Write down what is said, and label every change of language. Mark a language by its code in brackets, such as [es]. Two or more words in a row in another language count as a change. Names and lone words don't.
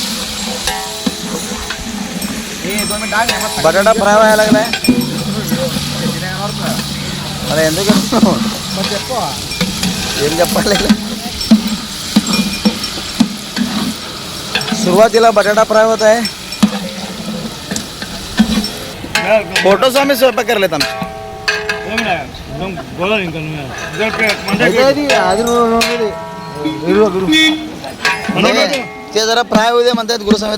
[mr] बटाटा फ्राय व्हायला लागलाय. [te] अरे ఎందుకు ఏం చెప్పాలి? [mr] सुरुवातीला बटाटा फ्राय होत आहे. फोटो स्वामी स्वयंपाक करलेत आमचे. ते जरा फ्राय होऊ दे म्हणतात गुरुस्वामी.